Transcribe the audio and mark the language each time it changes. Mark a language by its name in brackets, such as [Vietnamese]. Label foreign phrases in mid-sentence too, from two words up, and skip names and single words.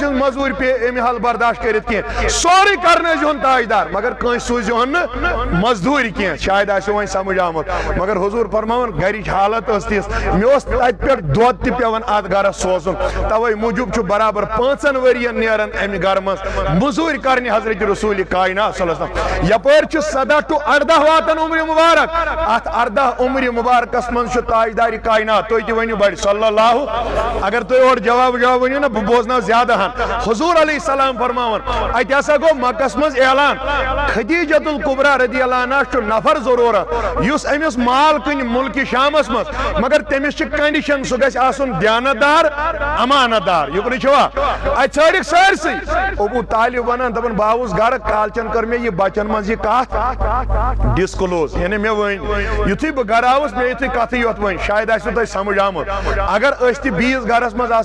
[Kashmiri] ہٕنٛز مزدوٗرۍ اَمہِ حل برداشت کٔرِتھ کینٛہہ سورُے کرنٲیزِہون تاجدار مگر کٲنٛسہِ سوٗزِہون نہٕ مزدوٗرۍ کینٛہہ شاید آسیو وۄنۍ سمجھ آمُت مگر حضوٗر فرماوان گرِچ حالت ٲس تِژھ مےٚ اوس تتہِ پٮ۪ٹھ دۄد تہِ پیٚوان اتھ گرس سوزُن توے موٗجوٗب چھُ برابر 5 ؤرین نیران امہِ گرٕ منٛز مزوٗرۍ کرنہِ حضرت رسول کائنات [Arabic] صلی اللہ علیہ وسلم [Kashmiri] یپٲرۍ چھُ 17 ٹُو 18 واتان عمرِ مبارک اتھ 18 عمرِ مبارکس منٛز چھُ تاجدارِ کائنات تُہۍ تہِ ؤنِو بڑِ صلی اللہ اگر تُہۍ اورٕ جواب ؤنِو نا بہٕ بوزناو زیادٕ ہن حضوٗر [Arabic] علیہ السلام [Kashmiri] فرماوان اتہِ ہسا گوٚو مکس منٛز اعلان خدیجۃ الکبریٰ [Arabic] رضی اللہ عنہا [Kashmiri] چھُ نفر ضروٗرت یُس أمِس مال کٕنہِ مُلکہِ شامس منٛز مگر تٔمِس چھِ کنڈیشن سُہ گژھِ آسُن دیانت دار امانت دار یُکنٕے چھوا اتہِ ژھٲرِکھ سٲرسٕے ابو طالب ونان دپان بہٕ آوُس گرٕ کالچن کٔر مےٚ یہِ بچن منٛز یہِ کتھ ڈسکلوز یعنی مےٚ ؤنۍ یُتھُے بہٕ گرٕ آوُس مےٚ یُتھُے کتھٕے یوت ؤنۍ شاید آسوٕ تۄہہِ سمجھ آمُت اگر أسۍ تہِ بیٚیِس گرس منٛز آسو